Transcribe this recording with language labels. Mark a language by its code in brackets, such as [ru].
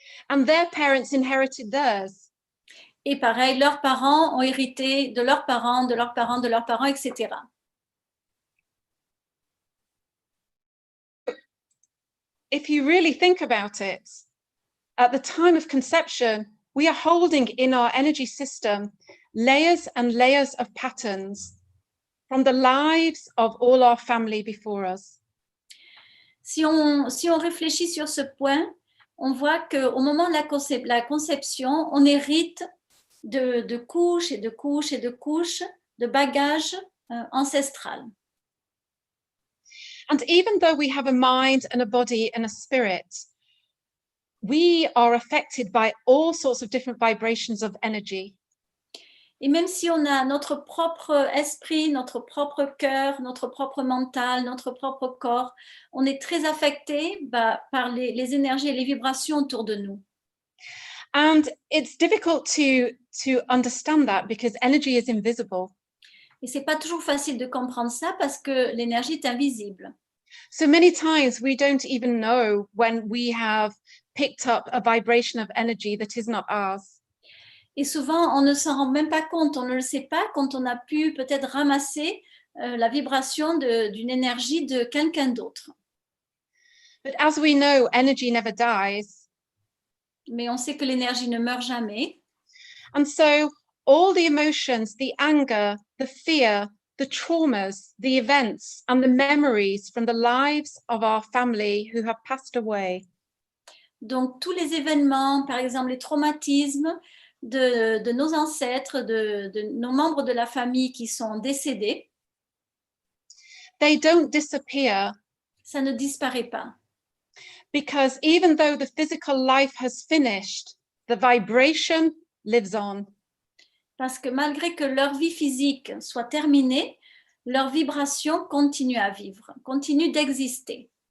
[en] and their parents inherited theirs. [fr] Et pareil, leurs parents ont hérité de leurs parents, de leurs parents, de leurs parents, etc. [en] If you really think about it, at the time of conception, we are holding in our energy system layers and layers of patterns from the lives of all our family before us. [fr] Si on réfléchit sur ce point, on voit qu'au moment de la conception, on hérite de couches et de couches et de couches de bagages ancestral. [en] And even though we have a mind and a body and a spirit, we are affected by all sorts of different vibrations of energy. [fr] Et même si on a notre propre esprit, notre propre cœur, notre propre mental, notre propre corps, on est très affecté par les énergies et les vibrations autour de nous. [en] And it's difficult to understand that because energy is invisible. [fr] Et c'est pas toujours facile de comprendre ça parce que l'énergie est invisible. [en] So many times we don't even know when we have picked up a vibration of energy that is not ours. [fr] Et souvent, on ne s'en rend même pas compte, on ne le sait pas quand on a pu peut-être ramasser la vibration d'une énergie de quelqu'un d'autre. [en] But as we know, energy never dies. [fr] Mais on sait que l'énergie ne meurt jamais. [en] And so all the emotions, the anger, the fear, the traumas, the events, and the memories from the lives of our family who have passed away. [fr] Donc, tous les événements, par exemple les traumatismes de nos ancêtres, de nos membres de la famille qui sont décédés, [en] They don't disappear [fr] ça ne disparaît pas. [en] because even though the physical life has finished, the vibration lives on. [fr] Parce que malgré que leur vie physique soit terminée, leur vibration continue à vivre, continue d'exister.